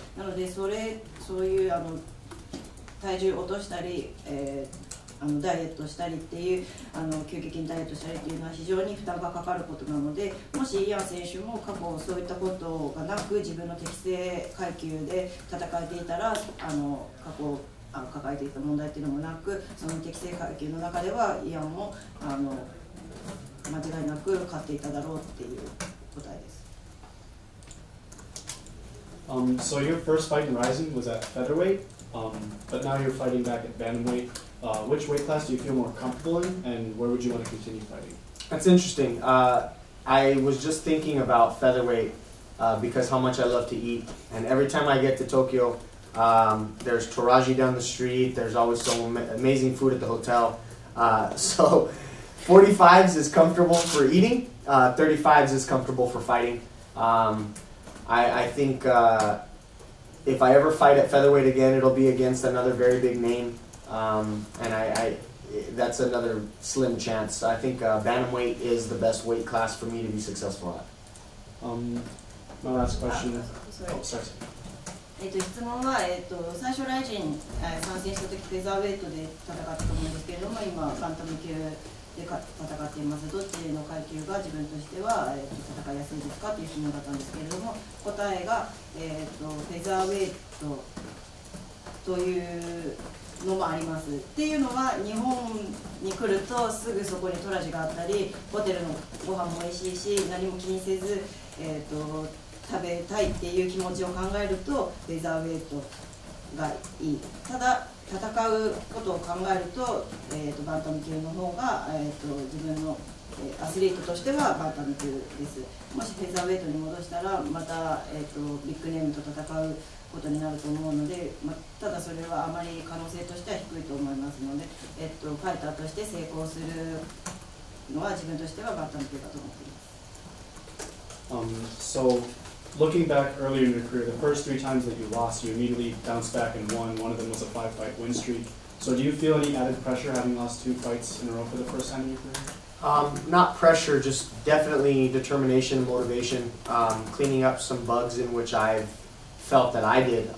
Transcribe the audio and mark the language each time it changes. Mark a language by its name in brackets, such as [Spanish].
[Japanese] なのでそういう体重を落としたり、ダイエットしたりっていう急激にダイエットしたりっていうのは非常に負担がかかることなので、もしイアン選手も過去そういったことがなく自分の適正階級で戦えていたら、過去抱えていた問題っていうのもなく、その適正階級の中ではイアンも間違いなく勝っていただろうっていう答えです。 [English] So your first fight in Rising was at featherweight, but now you're fighting back at bantamweight. Which weight class do you feel more comfortable in, and where would you want to continue fighting? That's interesting. I was just thinking about featherweight because how much I love to eat, and every time I get to Tokyo, there's Toraji down the street. There's always some amazing food at the hotel. So 45s is comfortable for eating. 35s is comfortable for fighting. I think if I ever fight at featherweight again, it'll be against another very big name. And that's another slim chance. I think bantamweight is the best weight class for me to be successful at. My last question. Sorry. Oh, sorry. [Japanese] 質問は、最初ライジン参戦した時フェザーウェイトで戦ったと思うんですけれども、今バンタム級で戦っています。どっちの階級が自分としては、戦いやすいですかという質問だったんですけれども、答えが、フェザーウェイトというのもあります。っていうのは日本に来るとすぐそこにトラジがあったり、ホテルのご飯も美味しいし、何も気にせず、食べたいっていう気持ちを考えるとフェザーウェイトがいい。ただ戦うことを考えると、バンタム級の方が、自分のアスリートとしてはバンタム級です。もしフェザーウェイトに戻したらまた、ビッグネームと戦うことになると思うので、ただそれはあまり可能性としては低いと思いますので、ファイターとして成功するのは自分としてはバンタム級だと思っています。 [English] So looking back earlier in your career, the first 3 times that you lost, you immediately bounced back and won. One of them was a 5-fight win streak. So do you feel any added pressure having lost 2 fights in a row for the first time in your career? Not pressure, just definitely determination and motivation. Cleaning up some bugs in which I've felt that I did.